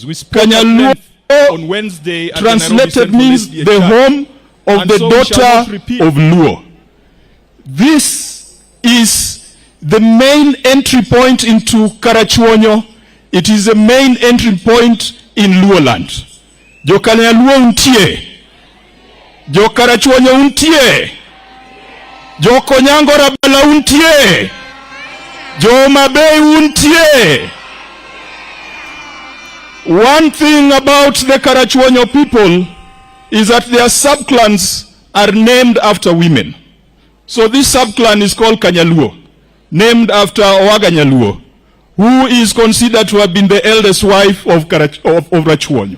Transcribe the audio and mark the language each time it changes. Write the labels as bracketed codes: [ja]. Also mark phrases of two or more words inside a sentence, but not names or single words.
[en] We spoke at length on Wednesday. Translated means the home of the daughter of Luo. This is the main entry point into Karachuonyo. It is the main entry point in Luo land. [luo] Jo Luo untie. Jo Karachuonyo untie. Jo Konyango Rabala untie. Jo Mabei untie. [en] One thing about the Karachuonyo people is that their subclans are named after women. So this subclan is called Kanyaluo, named after Owaganyaluo, who is considered to have been the eldest wife of Rachuonyo.